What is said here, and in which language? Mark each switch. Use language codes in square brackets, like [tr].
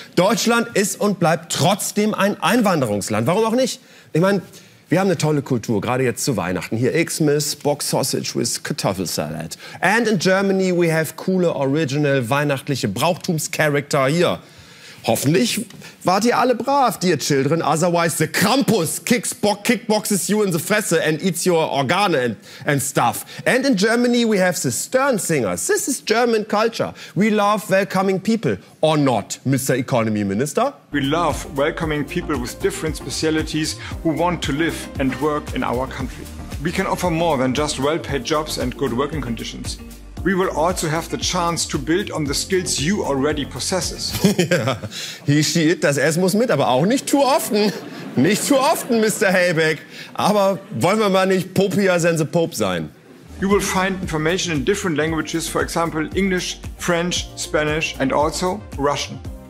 [de] Deutschland ist und bleibt trotzdem ein Einwanderungsland. Warum auch nicht? Ich meine, wir haben eine tolle Kultur, gerade jetzt zu Weihnachten. Hier Xmas, [en] Box Sausage with [de] Kartoffelsalat. [en] And in Germany we have [de] coole, original, weihnachtliche Brauchtumscharakter hier. Hoffentlich wart ihr alle brav, [en] dear children. Otherwise the Krampus kickboxes you in the Fresse and eats your organe and stuff. And in Germany we have the Stern Singers. This is German culture. We love welcoming people. Or not, Mr. Economy Minister? We love welcoming people with different specialities who want to live and work in our country. We can offer more than just well-paid jobs and good working conditions. We will also have the chance to build on the skills you already possess. [de] Ja, [en] he, she, it, [de] das S muss mit, aber auch nicht zu offen. Nicht zu offen, Mr. Haybeck. Aber wollen wir mal nicht popier [en] than the Pope [de] sein? [en] You will find information in different languages, for example, English, French, Spanish and also Russian.